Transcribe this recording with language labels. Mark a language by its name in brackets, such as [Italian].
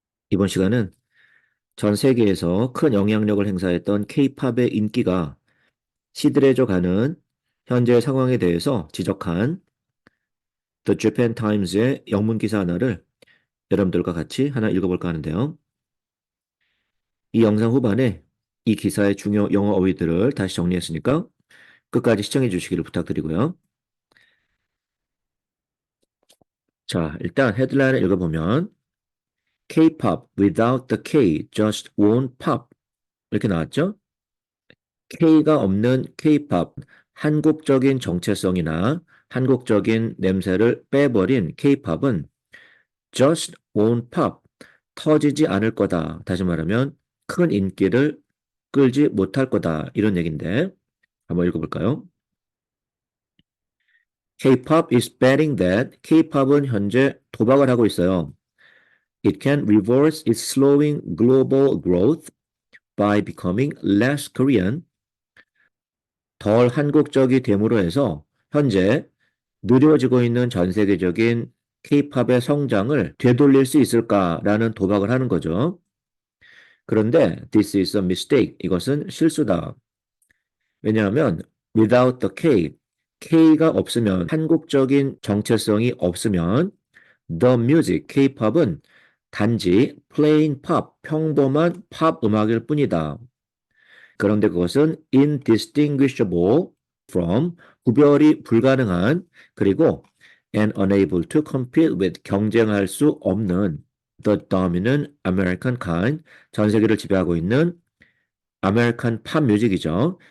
[Korean] 이번 시간은 전 세계에서 큰 영향력을 행사했던 K-팝의 인기가 시들해져 가는 현재 상황에 대해서 지적한 The Japan Times의 영문 기사 하나를 여러분들과 같이 하나 읽어볼까 하는데요. 이 영상 후반에 이 기사의 중요 영어 어휘들을 다시 정리했으니까 끝까지 시청해 주시기를 부탁드리고요. 자, 일단 헤드라인을 읽어보면 [English] K-pop without the K just won't pop [Korean] 이렇게 나왔죠? K가 없는 K-pop, 한국적인 정체성이나 한국적인 냄새를 빼버린 K-pop은 [English] just won't pop, [Korean] 터지지 않을 거다. 다시 말하면 큰 인기를 끌지 못할 거다. 이런 얘기인데 한번 읽어볼까요? [English] K-pop is betting that [Korean] K-pop은 현재 도박을 하고 있어요. [English] It can reverse its slowing global growth by becoming less Korean, [Korean] 덜 한국적이 됨으로 해서 현재 느려지고 있는 전 세계적인 K-팝의 성장을 되돌릴 수 있을까라는 도박을 하는 거죠. 그런데 [English] this is a mistake. [Korean] 이것은 실수다. 왜냐하면 [English] without the K, [Korean] K가 없으면 한국적인 정체성이 없으면 the music, K-팝은 단지 [English] plain pop, [Korean] 평범한 팝 음악일 뿐이다. 그런데 그것은 [English] indistinguishable from, [Korean] 구별이 불가능한, 그리고 [English] and unable to compete with, [Korean] 경쟁할 수 없는 [English] the dominant American kind, [Korean] 전 세계를 지배하고 있는 아메리칸 팝 뮤직이죠.